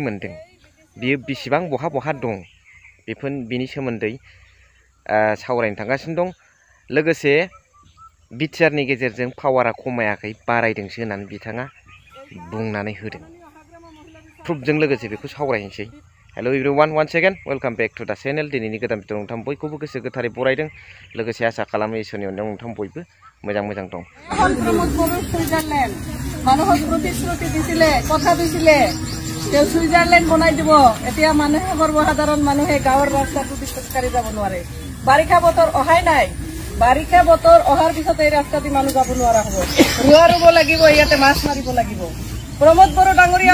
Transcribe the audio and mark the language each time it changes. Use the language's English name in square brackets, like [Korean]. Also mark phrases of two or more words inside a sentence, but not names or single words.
[Bodo] मोनदों बियो बेसेबां बहा दं बेनि सोमोन्दै सावरायनो थांगासिनो दं लोगोसे बिटिआरनि गेजेरजों पावारा खमायाखै बारायदोंसो होननानै बिथाङा बुंनानै होदों प्रुफजों लोगोसे बेखौ सावरायनोसै [English] Hello everyone one second welcome back to the channel [Bodo] दिनैनि गोदान भिडिअ नोंथां बयखौबो गोसो गोथारै बरायदों लोगोसे आसा खालामो इसोरनि अननायाव नोंथां बयबो मोजां दं [Assamese] মানুহক প্ৰতিশ্ৰুতি দিছিলে কথা দিছিলে যে সুইজাৰলেণ্ড বনাই দিব এতিয়া মানুহে সৰ্বসাধাৰণ মানুহে গাঁৱৰ ৰাস্তাটো খোজকাঢ়ি যাব নোৱাৰে বাৰিষা বতৰ অহাই নাই বাৰিষা বতৰ অহাৰ পিছত এই ৰাস্তাটি মানুহ যাব নোৱাৰা হ'ব ৰোৱা ৰুব লাগিব ইয়াতে মাছ মাৰিব লাগিব প্ৰমোদ বড়ো ডাঙৰীয়া